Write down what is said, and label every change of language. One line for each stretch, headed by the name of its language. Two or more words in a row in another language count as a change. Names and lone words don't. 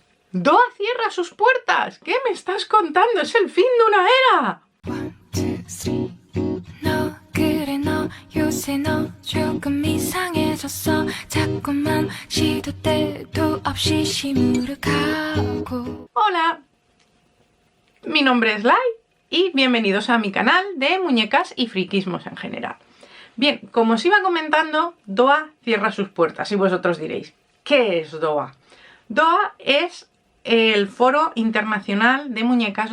Spanish: ¡Doa cierra sus puertas! ¿Qué me estás contando? ¡Es el fin de una era!
English: One, two, three.
Korean: 너 그래 너 요새 너 조금 이상해졌어 자꾸만 시도 때도 없이 시무룩하고.
Spanish: Hola, mi nombre es Lai y bienvenidos a mi canal de muñecas y friquismos en general. Bien, como os iba comentando, Doa cierra sus puertas y vosotros diréis, ¿qué es Doa? Doa es el Foro Internacional de Muñecas.